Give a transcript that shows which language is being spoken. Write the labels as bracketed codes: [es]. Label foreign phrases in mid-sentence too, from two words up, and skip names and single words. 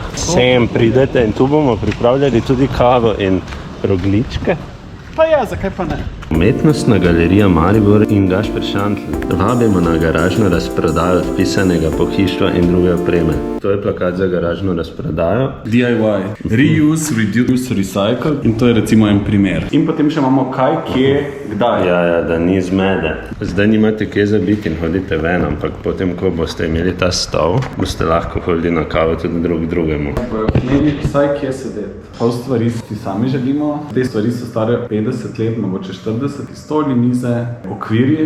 [sl] Sem pridete in tu bomo pripravljali tudi kavo in rogličke. Pa ja, zakaj pa ne? Umetnostna galerija Maribor in Gašper Šantl vabimo na garažno razprodajo vpisanega pohištva in druge opreme. To je plakat za garažno razprodajo. DIY. [en] Reuse, reduce, recycle. [sl] In to je recimo en primer. In potem še imamo kaj, kje, kdaj. Ja, da ni zmede. Zdaj nimate kje za biti in hodite ven, ampak potem, ko boste imeli ta stol, boste lahko hodili na kavo tudi drugemu. Imeli vsaj kje sedeti. Pol stvari si sami želimo. Te stvari so stare 50 let, mogoče 40, stoli, mize, okvirji.